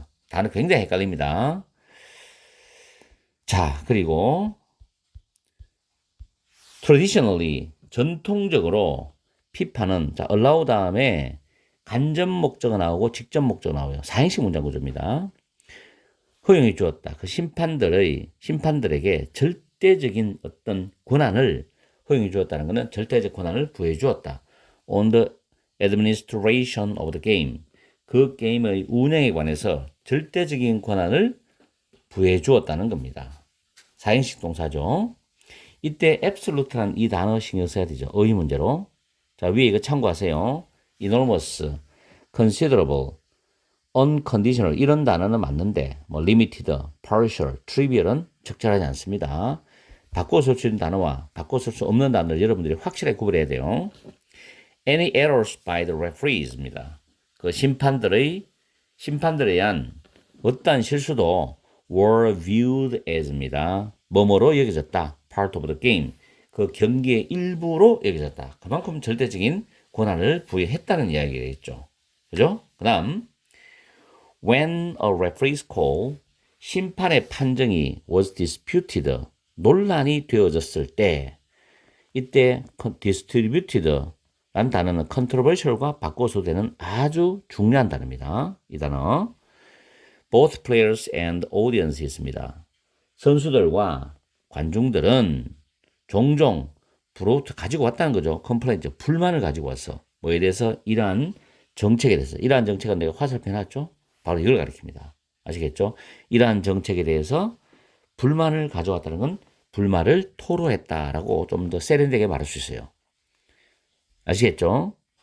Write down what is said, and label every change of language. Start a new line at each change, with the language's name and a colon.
Korean: 단어 굉장히 헷갈립니다. 자, 그리고 traditionally 전통적으로 피파는 자, allow 다음에 간접 목적어 나오고 직접 목적어 나와요. 4행식 문장 구조입니다. 허용해 주었다. 그 심판들에게 절대적인 어떤 권한을 허용해 주었다는 것은 절대적 권한을 부여해 주었다.
English: On the administration of the game.
Korean: 그 게임의 운영에 관해서 절대적인 권한을 부여해 주었다는 겁니다. 사행식 동사죠. 이때 absolute란 이 단어 신경 써야 되죠. 어휘 문제로. 자, 위에 이거 참고하세요. enormous, considerable, unconditional 이런 단어는 맞는데 뭐 limited, partial, trivial은 적절하지 않습니다. 바꿔 쓸 수 있는 단어와 바꿔 쓸 수 없는 단어를 여러분들이 확실하게 구분해야 돼요.
English: Any errors by the referees입니다.
Korean: 그 심판들에 의한 어떠한 실수도
English: were viewed as
Korean: 입니다. 뭐뭐로 여겨졌다.
English: part of the game.
Korean: 그 경기의 일부로 여겨졌다. 그만큼 절대적인 권한을 부여했다는 이야기겠죠. 그죠? 그 다음
English: when a referee's call
Korean: 심판의 판정이
English: was disputed
Korean: 논란이 되어졌을 때 이때 distributed 라는 단어는 controversial과 바꿔서 되는 아주 중요한 단어입니다. 이 단어
English: both players and audience
Korean: 있습니다. 선수들과 관중들은 종종 brought 가지고 왔다는 거죠. complaint 불만을 가지고 왔어. 뭐에 대해서 이러한 정책에 대해서 이러한 정책은 내가 화살표 해놨죠. 바로 이걸 가리킵니다. 아시겠죠? 이러한 정책에 대해서 불만을 가져왔다는 건 불만을 토로했다라고 좀 더 세련되게 말할 수 있어요. 아시겠죠?